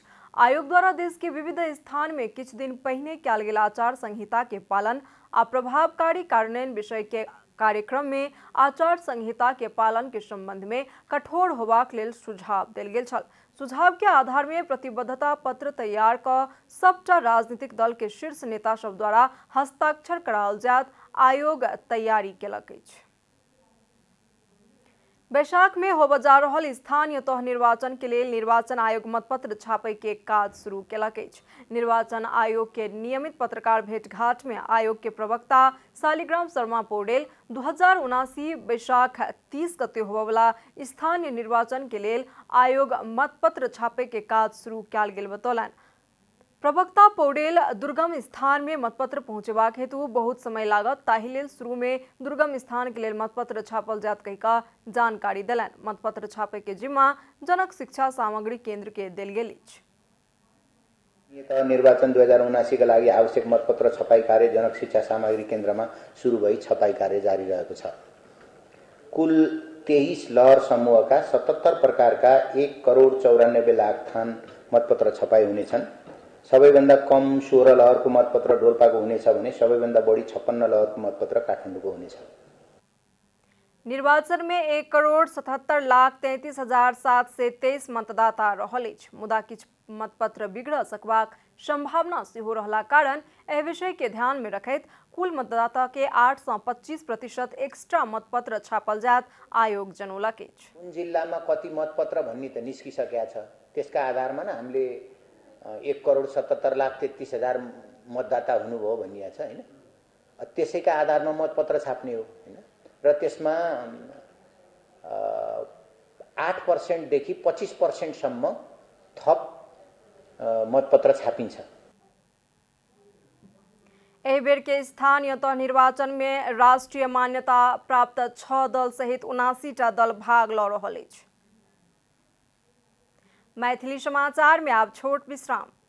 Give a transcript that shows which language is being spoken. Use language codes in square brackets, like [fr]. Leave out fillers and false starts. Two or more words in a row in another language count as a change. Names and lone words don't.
[mai] आयोग द्वारा देश के विविध स्थान में किछु दिन पहिने कयल गेल आचार संहिता के पालन आ प्रभावकारी कार्यान्वयन विषय के कार्यक्रम में आचार संहिता के पालन के संबंध में कठोर होबाक लेल सुझाव देल गेल छल। सुझाव के आधार में प्रतिबद्धता पत्र तैयार क सबटा राजनीतिक दल के शीर्ष नेता सब द्वारा हस्ताक्षर कराओल जायत आयोग तैयारी केलक अछि। बैसाख में होबा जा रहल स्थानीय तह निर्वाचन के लेल निर्वाचन आयोग मतपत्र छापे के काज शुरू केलक अछि। निर्वाचन आयोग के नियमित पत्रकार भेंटघाट में आयोग के प्रवक्ता शालिग्राम शर्मा पौडेल 2079 बैसाख 30 गते होबा वाला स्थानीय निर्वाचन के लेल आयोग मतपत्र छापे के काज शुरू कयल गेल बतौलन। प्रवक्ता पौडेल दुर्गम स्थान में मतपत्र पहुंचेबाक हेतु बहुत समय लागत, ताहि लेल शुरू में दुर्गम स्थान के लेल मतपत्र छापल जात कहिका जानकारी देलन। मतपत्र छापे के जिम्मा जनक शिक्षा सामग्री केंद्र के देल गेल अछि। [ne] निर्वाचन 2079 का लागि आवश्यक मतपत्र छपाई कार्य जनक शिक्षा सामग्री केंद्र में शुरू भई छपाई कार्य जारी रहेको छ। कुल 23 लहर समूह का 77 प्रकार का 1,94,00,000 थान मतपत्र छपाई हुनेछन्। सबैभन्दा कम 16 लहरको मतपत्र डोल्पाको हुनेछ भने सबैभन्दा बढी 56 लहरको मतपत्र काठमाडौँको हुनेछ। [mai] निर्वाचन में 1,77,33,723 मतदाता रहल अछि। मुदा किछु मतपत्र बिगड़ सकबाक संभावना सेहो रहला कारण एहि विषय के ध्यान में रखैत कुल मतदाता के 8 सँ 25% एक्स्ट्रा मतपत्र छापल जात आयोग जनौलक अछि। [ne] कुन जिल्लामा कति मतपत्र भन्ने त निस्किसकेको छ। त्यसका आधारमा न हामीले 1,77,33,000 मतदाता हुनुभयो भनिएको छ हैन। त्यसैका आधारमा मतपत्र छाप्ने हो हैन। र त्यसमा 8% देखि 25% सम्म थप मतपत्र छापिन्छ। [mai] एहि बेर के स्थानीय तह निर्वाचन में राष्ट्रीय मान्यता प्राप्त 6 दल सहित 79टा दल भाग ल रहल अछि। मैथिली समाचार में आप छोट विश्राम।